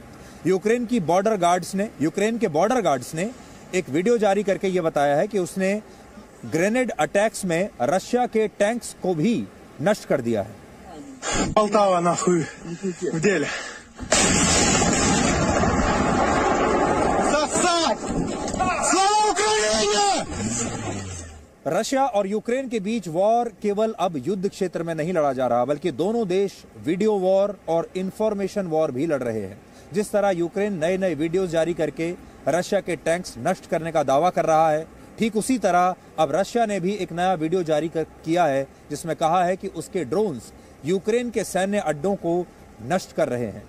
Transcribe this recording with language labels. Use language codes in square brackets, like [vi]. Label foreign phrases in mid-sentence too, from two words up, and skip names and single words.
[hi] यूक्रेन के [en] border guards [hi] ने एक वीडियो जारी करके यह बताया है कि उसने [en] grenade attacks [hi] में रशिया के टैंक्स को भी नष्ट कर दिया है। [ru] Полтава нахуй в деле. Сосать! Слава Украине! [hi] रशिया और यूक्रेन के बीच वॉर केवल अब युद्ध क्षेत्र में नहीं लड़ा जा रहा, बल्कि दोनों देश [en] video war [hi] और [en] information war [hi] भी लड़ रहे हैं। जिस तरह यूक्रेन नए वीडियोस जारी करके रशिया के टैंक्स नष्ट करने का दावा कर रहा है, ठीक उसी तरह अब रशिया ने भी एक नया वीडियो जारी किया है, जिसमें कहा है कि उसके ड्रोन्स यूक्रेन के सैन्य अड्डों को नष्ट कर रहे हैं।